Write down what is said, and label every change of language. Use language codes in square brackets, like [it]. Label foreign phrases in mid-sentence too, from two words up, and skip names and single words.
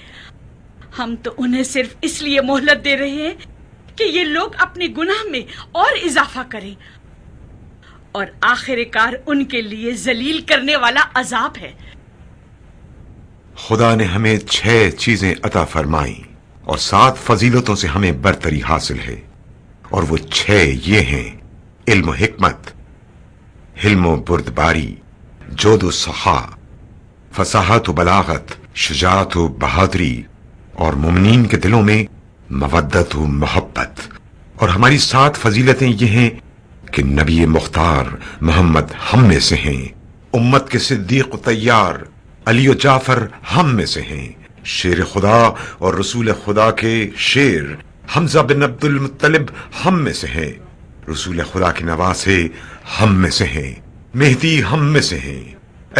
[ur] ہم تو انہیں صرف اس لیے مہلت دے رہے ہیں کہ یہ لوگ اپنے گناہ میں اور اضافہ کریں، اور آخر کار ان کے لیے ذلیل کرنے والا عذاب ہے۔ خدا نے ہمیں 6 چیزیں عطا فرمائیں اور 7 فضیلتوں سے ہمیں برتری حاصل ہے، اور وہ 6 یہ ہیں: علم و حکمت، حلم و بردباری، جود و سخا، فصاحت و بلاغت، شجاعت و بہادری، اور مومنین کے دلوں میں مودت و محبت. اور ہماری 7 فضیلتیں یہ ہیں کہ نبی مختار محمد ہم میں سے ہیں، امت کے صدیق و طیار علی اور جعفر ہم میں سے ہیں، شیر خدا اور رسول خدا کے شیر حمزہ بن عبد المطلب ہم میں سے ہیں، رسول خدا کے نواسے ہم میں سے ہیں، مہدی ہم میں سے ہیں.